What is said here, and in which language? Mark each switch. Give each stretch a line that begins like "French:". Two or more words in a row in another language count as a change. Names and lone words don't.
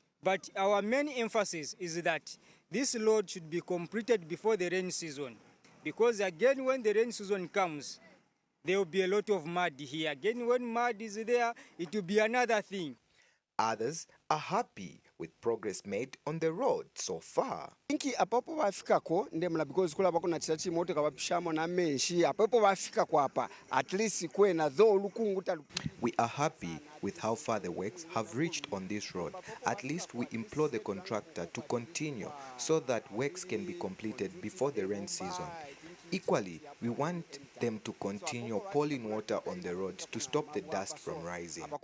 English: But our main emphasis is that this road should be completed before the rain season. Because again, when the rain season comes, there will be a lot of mud here. Again, when mud is there, it will be another thing. Others are happy with progress made on the road so far.
Bemba: Inki apapo wafikako ndemla because kula bako na chati moto kabapishamo na menshi apapo wafika kwa hapa
English: at least
Bemba: kwe na dho lukunguta.
English: We are happy with how far the works have reached on this road. At least we implore the contractor to continue so that works can be completed before the rain season. Equally, we want them to continue pouring water on the road to stop the dust from rising.